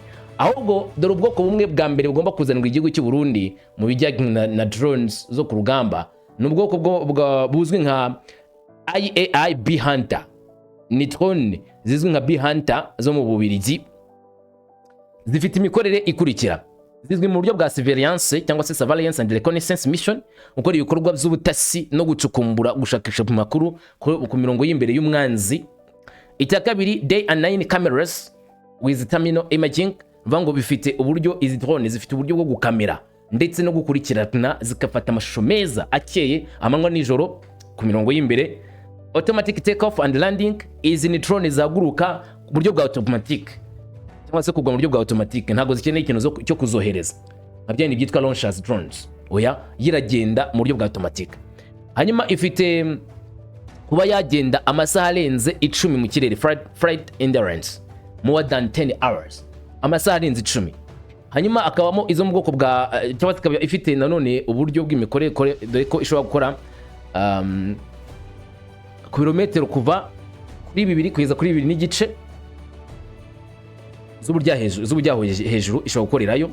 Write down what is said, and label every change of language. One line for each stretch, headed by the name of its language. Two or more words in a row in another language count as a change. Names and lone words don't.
Kinyarwanda: Ahubwo dore ubwoko bumwe bwa mbere bugomba kuzanirwa igihugu cy'u Burundi mu bijyanye na drones zo ku rugamba, n'ubwoko buzwi nka IAI B-Hunter. Ni drone zizwi nka B-Hunter zo mu Bubirigi, zifite imikorere ikurikira: zizwi mu buryo bwa surveillance cyangwa se
English: surveillance and reconnaissance mission,
Kinyarwanda: ukora ibikorwa by'ubutasi no gucukumbura gushakisha mu makuru ku mirongo y'imbere y'umwanzi. Icya kabiri,
English: day and night cameras with terminal imaging,
Kinyarwanda: vango bifite uburyo izi drone zifite uburyo bwo gukamera ndetse no gukurikirana zikafata amashusho meza akeye amanywa nijoro ku mirongo y'imbere.
English: Automatic take off and landing,
Kinyarwanda: izi ni drone zaguruka ku buryo bwa automatic cyangwa se kugwa mu buryo bwa automatic, ntago zikeneye ikintu cyo kuzohereza nabyo ni byitwa
English: launchers drones.
Kinyarwanda: Oya, yiragenda mu buryo bwa automatic. Hanyuma ifite kuba yagenda amasaha arenze 10 mu kirere,
English: flight endurance more than 10 hours,
Kinyarwanda: amasaha arenze 10. Hanyuma akabamo izo mu bwoko bwa cyangwa se ikaba ifite nanone uburyo bw'imikorere dore ko ishobora gukora ku birometero kuva kuri 2 kugeza kuri 2 n'igice z'uburyo hejuru ishobora gukorerayo.